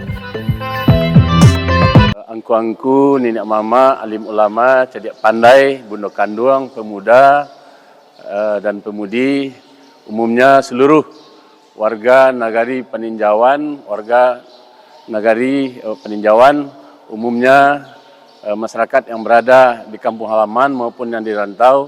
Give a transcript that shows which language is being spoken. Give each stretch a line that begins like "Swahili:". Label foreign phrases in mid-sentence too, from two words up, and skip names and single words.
Minangkabau: Angku-angku, nenek mama, alim ulama, cerdik pandai, bundo kanduang,
Indonesian: pemuda dan pemudi, umumnya seluruh warga Nagari Peninjauan, umumnya masyarakat yang berada di kampung halaman maupun yang di rantau.